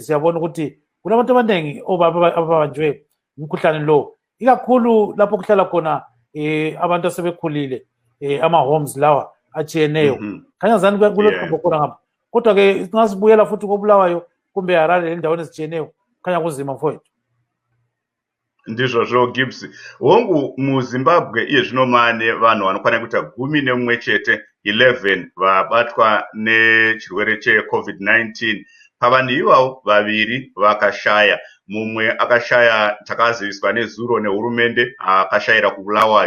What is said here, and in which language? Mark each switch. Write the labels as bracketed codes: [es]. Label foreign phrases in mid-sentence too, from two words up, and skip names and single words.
[nd] Siyabona ukuthi kunabantu abanengi ababanjwe umkhuhlane lo, ikakhulu lapho kuhlala khona abantu asebekhulile ama-homes lawa atshiyeneyo. Khanya zani kulokho khona ngapha. Kodwa ke nxa sibuyela futhi koBulawayo kumbe Harare endaweni ezitshiyeneyo khanya kuzima mfowethu. [sn] Ndizvo Gibbs. Hongu muZimbabwe iye zvino mane vanhu vanokwana kuita 11 vabatwa nechirwere cheCovid-19. Pavanhu ivavo vaviri vakashaya. Mumwe akashaya takaziviswa nezuro nehurumende akashayira kuBulawayo.